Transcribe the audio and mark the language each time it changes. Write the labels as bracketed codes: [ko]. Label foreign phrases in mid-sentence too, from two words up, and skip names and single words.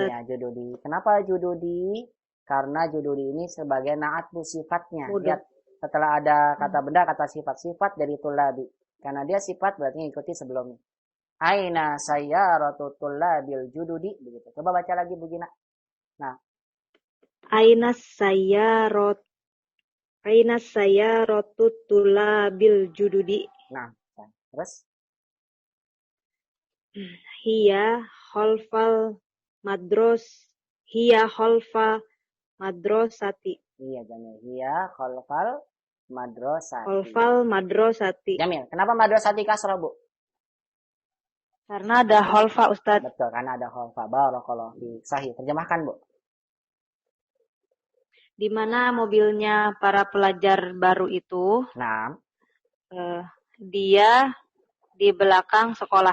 [id] Iya, jududi. Kenapa jududi? Karena jududi ini sebagai naat Bu sifatnya. Lihat, setelah ada kata benda, kata sifat dari tullabi. Karena dia sifat berarti ngikuti sebelumnya. [ar] Aina sayyaratu tullabil jududi. [id] Begitu. Coba baca lagi Bu Gina. [ar] Aina sayyaratu tullabil jududi. [id] Terus? [ar] Hiya khalfa madrasati. [id] Iya, Jamil. [ar] Hiya khalfal madrasati. Khalfal madrasati. Jamil. [id] Kenapa madrasati kasrah Bu? Karena ada khalfa Ustaz. Betul, karena ada khalfa. [ar] Barakallahu fiik. Sahih. [id] Terjemahkan Bu. Di mana mobilnya para pelajar baru itu, dia di belakang sekolah.